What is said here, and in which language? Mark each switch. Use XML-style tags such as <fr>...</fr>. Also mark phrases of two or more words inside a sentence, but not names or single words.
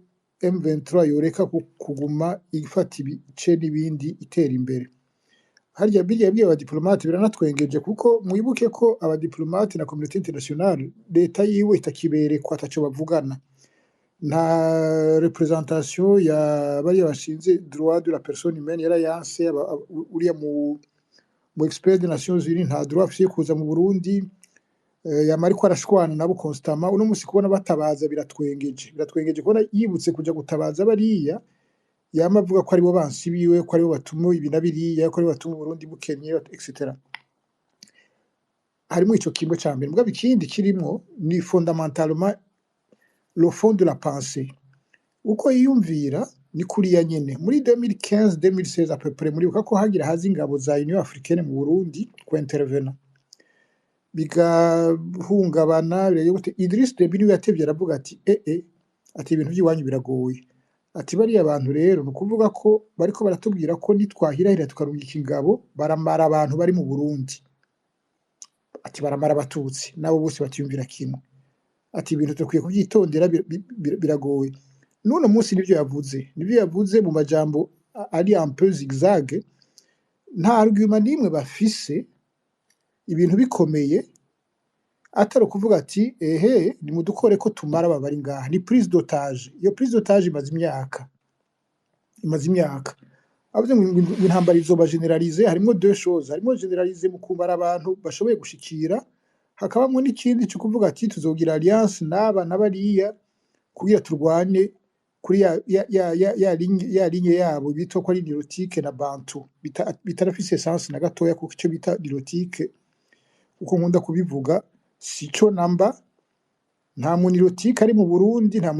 <rn>M23 yoreka kuguma ifata ibice n'ibindi itera imbere harya biriya yabwiye abadiplomate biranatwengeje kuko mwibuke ko abadiplomate na</rn> <fr>communauté internationale</fr> <rn>leta yiwe itakiberekwa ataco bavugana nta representation ya bariya bashinze</rn> <fr>droit de la personne humaine</fr> <rn>yarayanse uriya mu expert des Nations Unies nta droit afise kuza mu Burundi yama ariko arashwana nabo constamment uno musi kubona batabaza biratwengeje kubona yibutse kuja gutabaza bariya yama avuga ko aribo bansi biwe ko aribo batuma ibi na biriya ko aribo batuma Burundi bukenye etc. harimo ico kimwe ca mbere mbwa bikindi kirimo ni</rn> <fr>fondamentalement le fond de la pensée</fr> <rn>uko yiyumvira ni kuriya nyene muri 2015 2016</rn> <fr>à peu près</fr> <rn>muri uko hagira hazi ingabo za Union Africaine mu Burundi ko intervenant bigahungabana Idriss Déby niwe yatevye aravuga ati ati ibintu by'iwanyu biragoye ati bariya abantu rero no kuvuga ko bariko baratubwira ko nitwahirahira tukarungika ingabo baramara abantu bari mu Burundi ati baramara abatutsi nabo bose batiyumvira kimwe ati ibintu tukwiye kubyitondera biragoye none munsi nivyo yavuze mu majambo ari</rn> <fr>un peu zigzag</fr> <rn>nta argument nimwe bafise ibintu bikomeye atari kuvuga ati ni mudukore ko tumara babari ngaha ni</rn> <fr>prise d'otage</fr> <rn>iyo</rn> <fr>prise d'otage</fr> <rn>imaze imyaka avuze ngo intambara izoba generalize harimo</rn> <fr>deux choses</fr> <rn>harimo generalize mu kumara abantu bashoboye gushikira hakabamwe n'ikindi cyo kuvuga ati tuzogira alliance naba nabariya kugira turwane kuri ya ligne yabo bito ko ari nilotique na bantu bitarafise essence na gatoya kuko icyo bita nilotique uko nkunda kubivuga sico namba nta munilotique ari mu Burundi nta</rn>